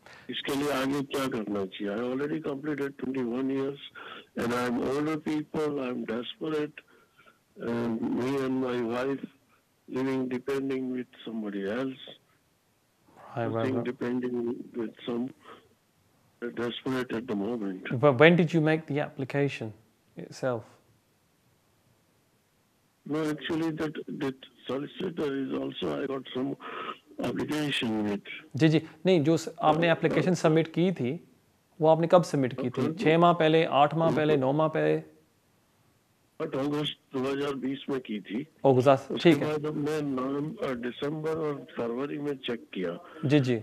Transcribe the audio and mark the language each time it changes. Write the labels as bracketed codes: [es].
[hi] इसके लिए आगे क्या करना चाहिए? [en] I already completed 21 years and I am older people, I am desperate, me and my wife living depending with somebody else, depending with some desperate at the moment. But when did you make the application itself? No, actually that solicitor is also, I got some application with. [hi] जी जी, नहीं, जो आपने application submit की थी वो आपने कब submit की थी? 6 माह पहले, 8 माह पहले, 9 माह पहले? अगस्त 2020 में की थी। अगस्त, ठीक है। बाद मैं दिसंबर और फरवरी में चेक किया। जी जी,